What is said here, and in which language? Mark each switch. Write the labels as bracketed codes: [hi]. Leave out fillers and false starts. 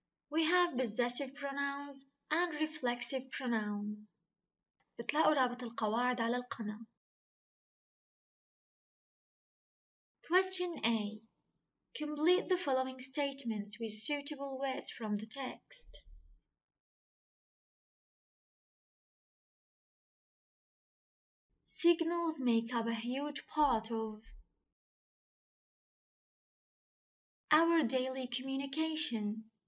[en] We have possessive pronouns and reflexive pronouns. [ar] بتلاقوا رابط القواعد على القناة. [en] Question A. Complete the following statements with suitable words from the text. Signals make up a huge part of our daily communication.